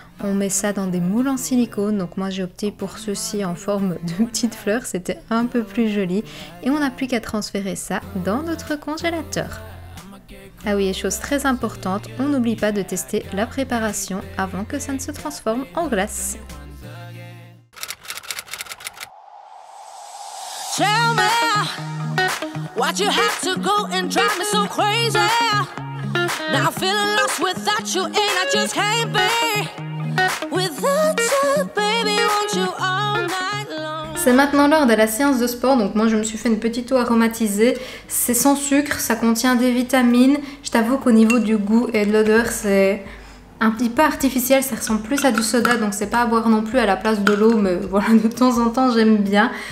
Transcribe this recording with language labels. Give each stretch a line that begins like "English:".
French: On met ça dans des moules en silicone, donc moi j'ai opté pour ceci en forme de petites fleurs, c'était un peu plus joli. Et on n'a plus qu'à transférer ça dans notre congélateur. Ah oui, et chose très importante, on n'oublie pas de tester la préparation avant que ça ne se transforme en glace.
English: Tell me why'd you have to go and drive me so crazy? Now I'm feeling lost without you and I just can't be without you, baby, won't you all night long.
French: C'est maintenant l'heure de la séance de sport, donc moi je me suis fait une petite eau aromatisée. C'est sans sucre, ça contient des vitamines. Je t'avoue qu'au niveau du goût et de l'odeur, c'est un petit peu artificiel, ça ressemble plus à du soda, donc c'est pas à boire non plus à la place de l'eau, mais voilà, de temps en temps j'aime bien.